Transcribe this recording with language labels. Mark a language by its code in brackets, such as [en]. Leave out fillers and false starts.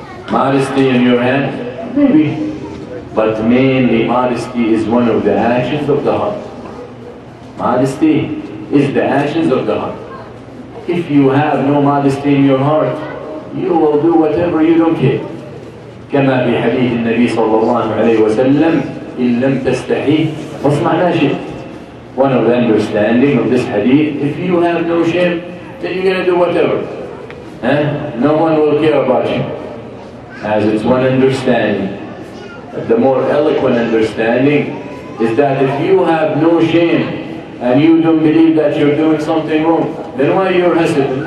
[en] Modesty in your hand? Maybe. But mainly modesty is one of the actions of the heart. Modesty is the actions of the heart. If you have no modesty in your heart, you will do whatever you don't care. [ar] كما في حديث النبي صلى الله عليه وسلم إن لم تستحي فاصنع ما شئت. [en] One of the understanding of this hadith, if you have no shame, then you're going to do whatever. No one will care about you. As it's one understanding. The more eloquent understanding is that if you have no shame and you don't believe that you're doing something wrong, then why you're hesitant?